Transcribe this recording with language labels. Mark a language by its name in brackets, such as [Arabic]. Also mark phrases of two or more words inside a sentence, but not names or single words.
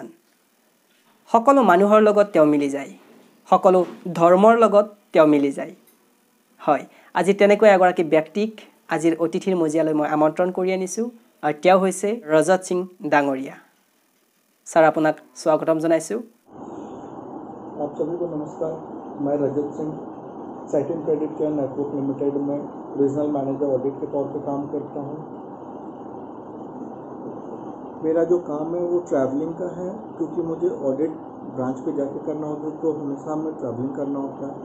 [Assamese] সকলো মানুহৰ লগত তেওঁ মিলি যায়, সকলো ধৰ্মৰ লগত তেওঁ মিলি যায়। হয়, আজি তেনেকুৱা এগৰাকী ব্যক্তিক আজিৰ অতিথিৰ মজিয়ালৈ মই আমন্ত্ৰণ কৰি আনিছোঁ, আৰু তেওঁ হৈছে ৰজত সিং ডাঙৰীয়া। ছাৰ, আপোনাক স্বাগতম জনাইছোঁ। [Hindi] आप सभी को नमस्कार। मैं रजत सिंह सेटिंग क्रेडिट केयर नेटवर्क लिमिटेड में [English] regional manager audit [Hindi] के तौर पे काम करता हूँ। मेरा जो काम है वो ट्रैवलिंग का है, क्योंकि मुझे ऑडिट ब्रांच पे जाके करना होता है, तो हमेशा हमें ट्रैवलिंग करना होता है।